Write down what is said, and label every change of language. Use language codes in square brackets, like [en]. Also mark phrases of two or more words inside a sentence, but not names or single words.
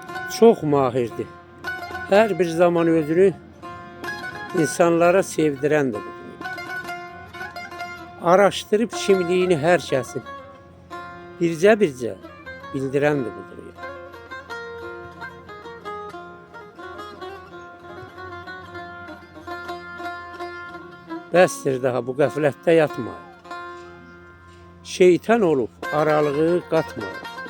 [tr] Çok mahirdi. Her bir zaman özünü insanlara sevdiren de budur. Araştırıp kimliğini her kəsin bircə bildiren de budur. [az] Bəsdir daha bu qəflətdə yatmayın. Şeytan olub aralığı qatmayın.